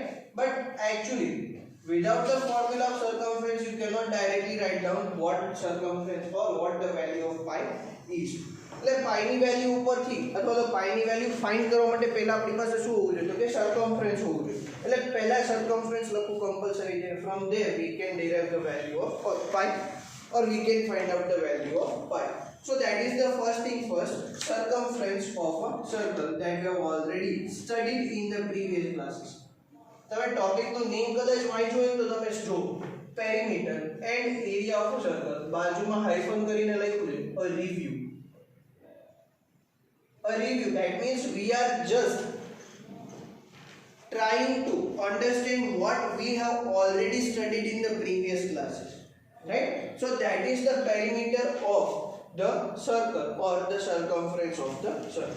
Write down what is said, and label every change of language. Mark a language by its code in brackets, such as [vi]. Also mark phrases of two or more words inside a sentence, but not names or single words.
[en] But actually without the formula of circumference you cannot directly write down what circumference or what the value of pi is. [gu] એટલે પાઈ ની વેલ્યુ ઉપરથી અથવા તો પાઈ ની વેલ્યુ ફાઇન્ડ કરવા માટે પહેલા આપણી પાસે શું હોવું જોઈએ, તો કે circumference હોવું જોઈએ. એટલે પહેલા circumference લખવું કમ્પલસરી છે. [en] From there we can derive the value of pi, or we can find out the value of pi. So that is the first thing first, circumference of a circle, that we have already studied in the previous classes. [gu] તમે ટોપિકનું નેમ કદાચ વાંચ્યું હોય તો તમે જો [en] perimeter and area of a circle, [gu] બાજુમાં હાઇફન કરીને લખ્યું છે [en] a review. A review, that means we are just trying to understand what we have already studied in the previous classes, right? So that is the perimeter of the circle, or the circumference of the circle.